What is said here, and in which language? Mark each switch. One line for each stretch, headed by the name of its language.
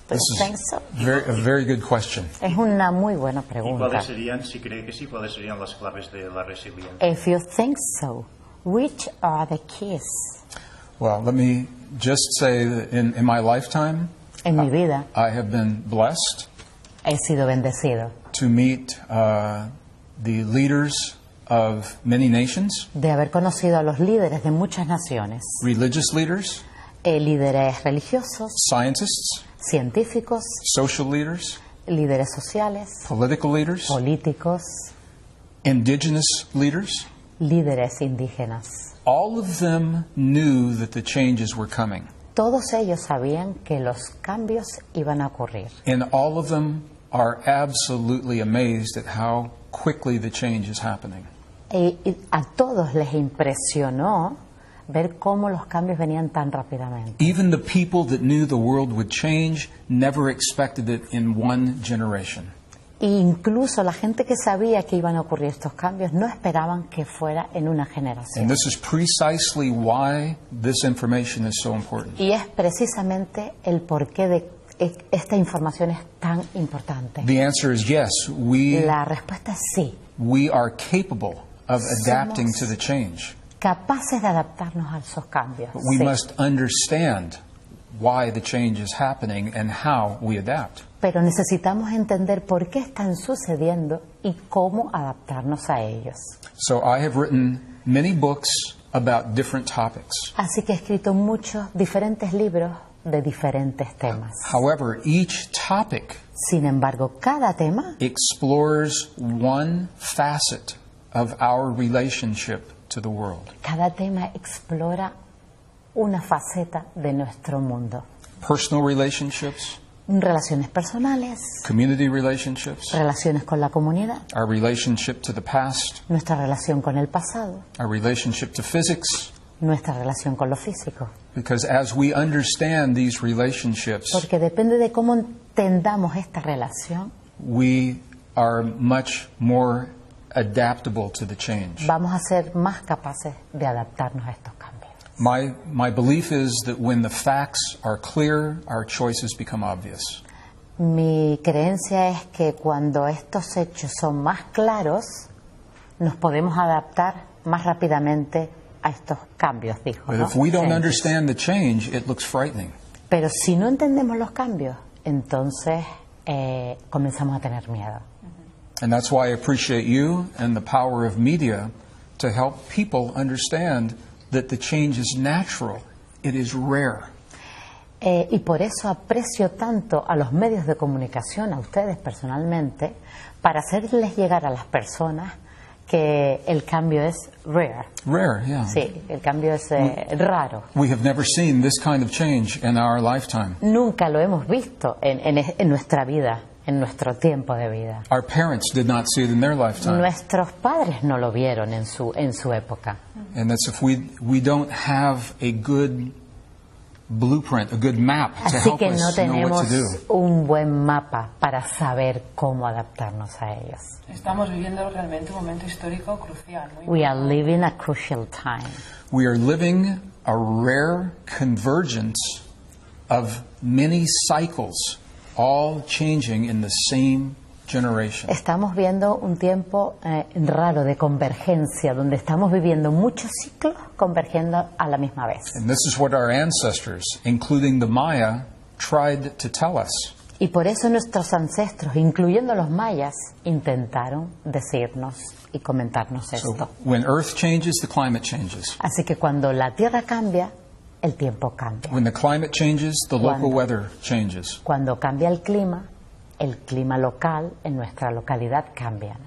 English: Do you think so? A very good question.
Spanish: Es una muy buena ¿Y pregunta. cuáles serían, si cree que sí, cuáles serían las claves de la resiliencia?
English: If you think so, which are the keys? Well, let me just say that in my lifetime,
Spanish: En mi vida
English: I have been blessed
Spanish: he sido bendecido
English: to meet the leaders of many nations,
Spanish: de haber conocido a los líderes de muchas naciones,
English: religious leaders,
Spanish: líderes religiosos,
English: scientists,
Spanish: científicos,
English: social leaders,
Spanish: líderes sociales,
English: political leaders,
Spanish: políticos,
English: indigenous leaders.
Spanish: líderes indígenas.
English: All of them knew that the changes were coming.
Spanish: Todos ellos sabían que los cambios iban a ocurrir.
English: And all of them are absolutely amazed at how quickly the change is happening.
Spanish: Y a todos les impresionó ver cómo los cambios venían tan rápidamente.
English: Even the people that knew the world would change never expected it in one generation.
Spanish: E incluso la gente que sabía que iban a ocurrir estos cambios no esperaban que fuera en una generación.
English: And this is precisely why this information is so important.
Spanish: Y es precisamente el porqué de esta información es tan importante.
English: The answer is yes,
Spanish: La respuesta es sí.
English: we are capable of adapting to the change.
Spanish: Capaces de adaptarnos a esos cambios.
English: But we
Spanish: Sí.
English: must understand why the change is happening and how we adapt.
Spanish: Pero necesitamos entender por qué están sucediendo y cómo adaptarnos a ellos.
English: So I have written many books about different topics.
Spanish: Así que he escrito muchos diferentes libros de diferentes temas.
English: However, each topic
Spanish: Sin embargo, cada tema
English: explores one facet of our relationship to the world.
Spanish: Cada tema explora una faceta de nuestro mundo.
English: Personal relationships,
Spanish: Relaciones personales,
English: community relationships,
Spanish: relaciones con la comunidad,
English: our relationship to the past,
Spanish: nuestra relación con el pasado,
English: our relationship to physics.
Spanish: nuestra relación con lo físico.
English: Because as we understand these relationships,
Spanish: Porque depende de cómo entendamos esta relación,
English: we are much more adaptable to the change.
Spanish: vamos a ser más capaces de adaptarnos a estos cambios.
English: My belief is that when the facts are clear, our choices become obvious.
Spanish: Mi creencia es que cuando estos hechos son más claros, nos podemos adaptar más rápidamente a estos cambios, dijo.
English: But
Spanish: ¿no?
English: if we don't Changes. understand the change, it looks frightening.
Spanish: Pero si no entendemos los cambios, entonces comenzamos a tener miedo.
English: And that's why I appreciate you and the power of media to help people understand that the change is natural. It is rare.
Spanish: Y por eso aprecio tanto a los medios de comunicación, a ustedes personalmente, para hacerles llegar a las personas que el cambio es rare.
English: Rare, yeah.
Spanish: Sí, el cambio es raro.
English: We have never seen this kind of change in our lifetime.
Spanish: Nunca lo hemos visto en nuestra vida, en nuestro tiempo de vida.
English: Our parents did not see it in their lifetime.
Spanish: Nuestros padres no lo vieron en su época.
English: And that's if we don't have a good blueprint, a good map to
Spanish: Así
English: help
Spanish: que no
English: us know what
Spanish: tenemos
English: to do.
Spanish: un buen mapa para saber cómo adaptarnos a ellos. Estamos viviendo realmente un momento histórico crucial. Muy
English: We are living a crucial time. We are living a rare convergence of many cycles, all changing in the same generation.
Spanish: Estamos viendo un tiempo raro de convergencia, donde estamos viviendo muchos ciclos convergiendo a la misma vez.
English: And this is what our ancestors, including the Maya, tried to tell us.
Spanish: Y por eso nuestros ancestros, incluyendo los mayas, intentaron decirnos y comentarnos esto.
English: So when Earth changes, the climate changes.
Spanish: Así que cuando la Tierra cambia, el tiempo cambia.
English: When the climate changes, the local
Spanish: Cuando-
English: weather changes.
Spanish: Cuando cambia el clima local en nuestra localidad cambia.